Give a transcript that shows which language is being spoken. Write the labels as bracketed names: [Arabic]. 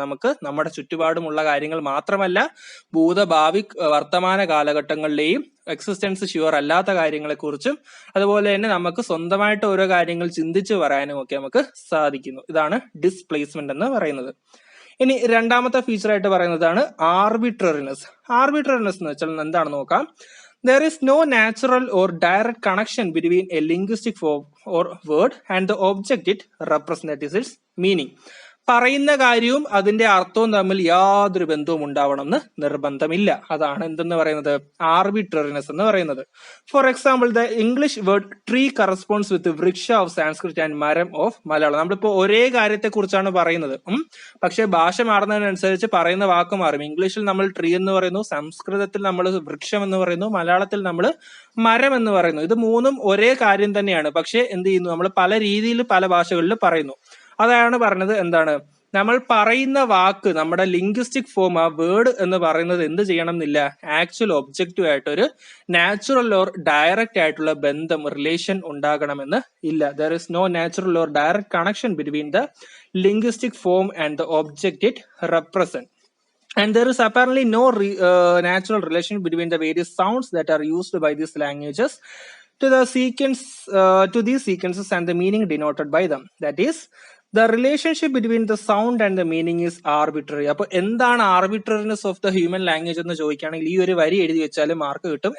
[Malayalam] നമുക്ക് നമ്മുടെ ചുറ്റുപാടുമുള്ള കാര്യങ്ങൾ മാത്രമല്ല, ഭൂതഭാവി വർത്തമാന കാലഘട്ടങ്ങളിലെയും എക്സിസ്റ്റൻസ് ഷ്യൂർ അല്ലാത്ത കാര്യങ്ങളെ കുറിച്ചും അതുപോലെ തന്നെ നമുക്ക് സ്വന്തമായിട്ട് ഓരോ കാര്യങ്ങൾ ചിന്തിച്ച് പറയാനും ഒക്കെ നമുക്ക് സാധിക്കുന്നു. ഇതാണ് ഡിസ്പ്ലേസ്മെന്റ് എന്ന് പറയുന്നത്. ഇനി രണ്ടാമത്തെ ഫീച്ചർ ആയിട്ട് പറയുന്നതാണ് ആർബിട്രറിനെസ്. ആർബിട്രറിനെസ് എന്ന് വെച്ചാൽ എന്താണെന്ന് നോക്കാം. [English] There is no natural or direct connection between a linguistic form or word and the object it represents, that is its meaning. [Malayalam] പറയുന്ന കാര്യവും അതിന്റെ അർത്ഥവും തമ്മിൽ യാതൊരു ബന്ധവും ഉണ്ടാവണമെന്ന് നിർബന്ധമില്ല. അതാണ് എന്തെന്ന് പറയുന്നത് ആർബിട്രറിനെസ് എന്ന് പറയുന്നത്. [English] For example, the English word tree corresponds with വൃക്ഷ of Sanskrit and മരം of Malayalam. [Malayalam] നമ്മളിപ്പോ ഒരേ കാര്യത്തെ കുറിച്ചാണ് പറയുന്നത്, പക്ഷെ ഭാഷ മാറുന്നതിനനുസരിച്ച് പറയുന്ന വാക്ക് മാറും. ഇംഗ്ലീഷിൽ നമ്മൾ ട്രീ എന്ന് പറയുന്നു, സംസ്കൃതത്തിൽ നമ്മൾ വൃക്ഷം എന്ന് പറയുന്നു, മലയാളത്തിൽ നമ്മൾ മരം എന്ന് പറയുന്നു. ഇത് മൂന്നും ഒരേ കാര്യം തന്നെയാണ്, പക്ഷെ എന്ത് ചെയ്യുന്നു, നമ്മൾ പല രീതിയിൽ പല ഭാഷകളിൽ പറയുന്നു. അതാണ് പറഞ്ഞത് എന്താണ്, നമ്മൾ പറയുന്ന വാക്ക് നമ്മുടെ ലിംഗ്വിസ്റ്റിക് ഫോം, ആ വേർഡ് എന്ന് പറയുന്നത് എന്ത് ചെയ്യണം എന്നില്ല, ആക്ച്വൽ ഒബ്ജക്റ്റീവ് ആയിട്ടൊരു നാച്ചുറൽ ഓർ ഡയറക്റ്റ് ആയിട്ടുള്ള ബന്ധം, റിലേഷൻ ഉണ്ടാകണമെന്ന് ഇല്ല. [English] There is no natural or direct connection between the linguistic form and the object it represent. And there is apparently no natural relation between the various sounds that are used by these languages to these sequences and the meaning denoted by them. That is, the relationship between the sound and the meaning is arbitrary. [Malayalam] അപ്പോൾ എന്താണ് [English] arbitrariness of the human language [Malayalam] എന്ന് ചോദിക്കുകയാണെങ്കിൽ ഈ ഒരു വരി എഴുതി വെച്ചാൽ mark കിട്ടും.